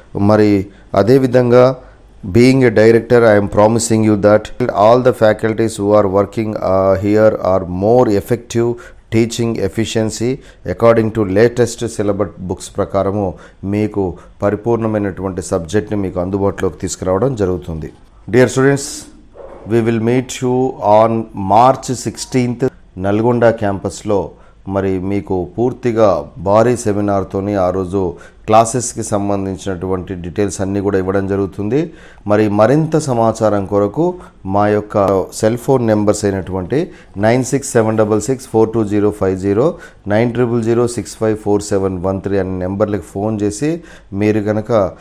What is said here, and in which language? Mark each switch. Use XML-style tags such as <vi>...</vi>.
<te>మరి అదేవిధంగా</te> <en>being a director I'm promising you that all the faculties who are working here are more effective teaching efficiency according to latest syllabus books</en> <te>ప్రకారము మీకు పరిపూర్ణమైనటువంటి సబ్జెక్ట్ని మీకు అందుబాటులోకి తీసుకురావడం జరుగుతుంది.</te> <en>dear students, we will meet you on March 16th</en> <te>Nalgonda క్యాంపస్లో. మరి మీకు పూర్తిగా భారీ సెమినార్తోని ఆ రోజు క్లాసెస్కి సంబంధించినటువంటి డీటెయిల్స్ అన్నీ కూడా ఇవ్వడం జరుగుతుంది. మరి మరింత సమాచారం కొరకు మా యొక్క సెల్ ఫోన్ నెంబర్స్ అయినటువంటి 9676642050, 9000654713 అనే నెంబర్లకు ఫోన్ చేసి మీరు కనుక</te>